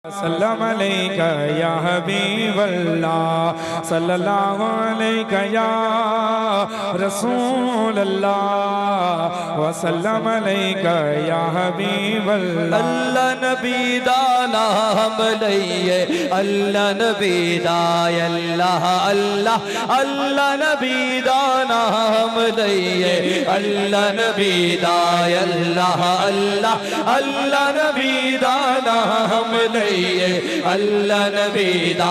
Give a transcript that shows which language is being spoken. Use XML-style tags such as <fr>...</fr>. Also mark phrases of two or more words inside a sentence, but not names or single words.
<ar>سلم عليك يا حبيب الله، صلى الله عليك يا رسول الله، وسلم عليك يا حبيب الله.</ar> <pa>اللہ نبی دا ناں لئیے، اللہ نبی دا اللہ اللہ، اللہ نبی دا ناں لئیے، اللہ نبی دا اللہ اللہ، اللہ نبی دا ناں لئیے، اللہ نبی دا.</pa>